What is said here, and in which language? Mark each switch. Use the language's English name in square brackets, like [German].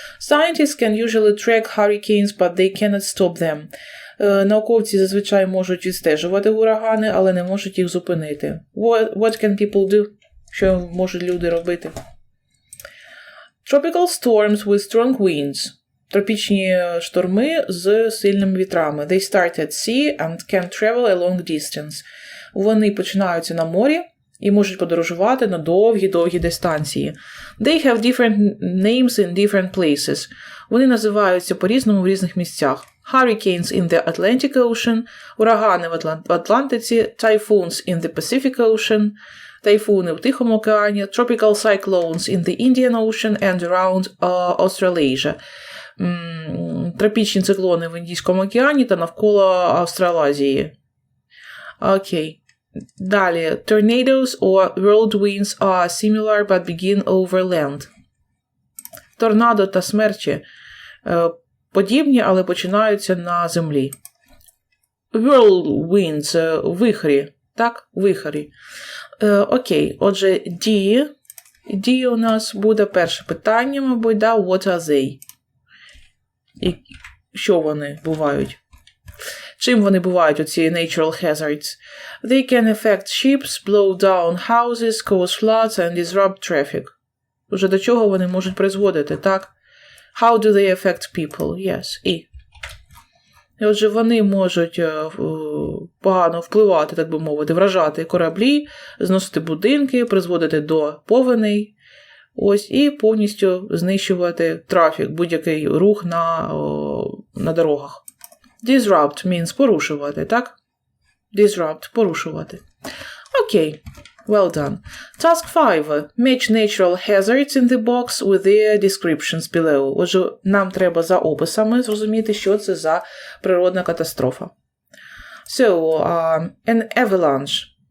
[English] Scientists can usually track hurricanes, but they cannot stop them. [Ukrainian] Науковці зазвичай можуть відстежувати урагани, але не можуть їх зупинити. [English] What can people do? [Ukrainian] Що можуть люди робити? [English] Tropical storms with strong winds. [Ukrainian] Тропічні шторми з сильними вітрами. [English] They start at sea and can travel a long distance. [Ukrainian] Вони починаються на морі і можуть подорожувати на довгі-довгі дистанції. [English] They have different names in different places. [Ukrainian] Вони називаються по-різному в різних місцях. [English] Hurricanes in the Atlantic Ocean, [Ukrainian] урагани в Атлантиці, [English] typhoons in the Pacific Ocean, [Ukrainian] тайфуни в Тихому океані, [English] tropical cyclones in the Indian Ocean and around Australasia. [Ukrainian] Тропічні циклони в Індійському океані та навколо Австралазії. Окей. Далі. [English] Tornadoes or whirlwinds are similar but begin over land. [Ukrainian] Торнадо та смерчі подібні, але починаються на землі. [English] Whirlwinds – вихрі. [Ukrainian] Так? Вихрі. Окей. Отже, D у нас буде перше питання, мабуть, да? [English] What are they? [Ukrainian] І що вони бувають? Чим вони бувають, оці natural hazards? [English] They can affect ships, blow down houses, cause floods and disrupt traffic. [Ukrainian] Уже до чого вони можуть призводити, так? [English] How do they affect people? Yes. [Ukrainian] І отже, вони можуть погано впливати, так би мовити, вражати кораблі, зносити будинки, призводити до повеней, ось, і повністю знищувати трафік, будь-який рух на дорогах. [English] Disrupt means порушувати, так? Disrupt – порушувати. Окей. Well done. Task 5. Match natural hazards in the box with their descriptions below. [Ukrainian] Отже, нам треба за описами зрозуміти, що це за природна катастрофа. [English] So, an avalanche.